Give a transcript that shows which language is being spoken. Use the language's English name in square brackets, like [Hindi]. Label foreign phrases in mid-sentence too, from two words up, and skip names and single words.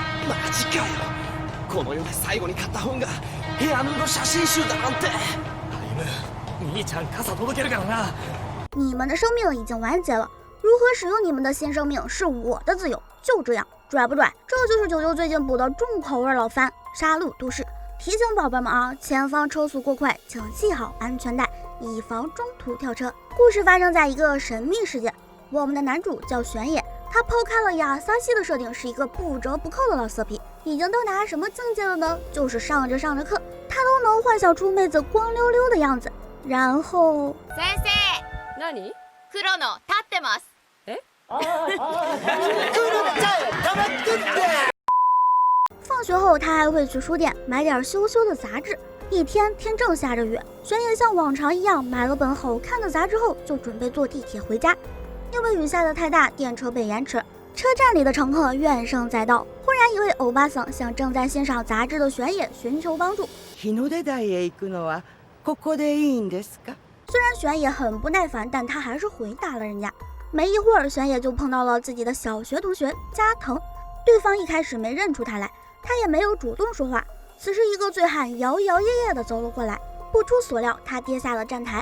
[Japanese] マジかよ。この世で最後に買った本がヘアヌード写真集だなんて。歩夢、兄ちゃん傘届けるからな。 [Chinese] 你们的生命已经完结了，如何使用你们的新生命是我的自由。就这样，拽不拽？这就是九九最近补的重口味老番《杀戮都市》。提醒宝贝们啊，前方车速过快，请系好安全带，以防中途跳车。故事发生在一个神秘世界，我们的男主叫玄野，他抛开了亚萨西的设定，是一个不折不扣的老色批。已经到达什么境界了呢？就是上着课，他都能幻想出妹子光溜溜的样子。然后， [Japanese] 先生，何？黒の立ってます。 [Chinese] 放学后，他还会去书店买点羞羞的杂志。一天，天正下着雨，玄野像往常一样买了本好看的杂志后，就准备坐地铁回家。因为雨下的太大，电车被延迟，车站里的乘客怨声载道。忽然，一位欧巴桑向正在欣赏杂志的玄野寻求帮助。 [Japanese] 日の出台へ行くのはここでいいんですか？ [Chinese] 虽然玄野很不耐烦，但他还是回答了人家。没一会儿，玄野就碰到了自己的小学同学加藤。对方一开始没认出他来，他也没有主动说话。此时，一个醉汉摇摇曳曳地走了过来，不出所料，他跌下了站台。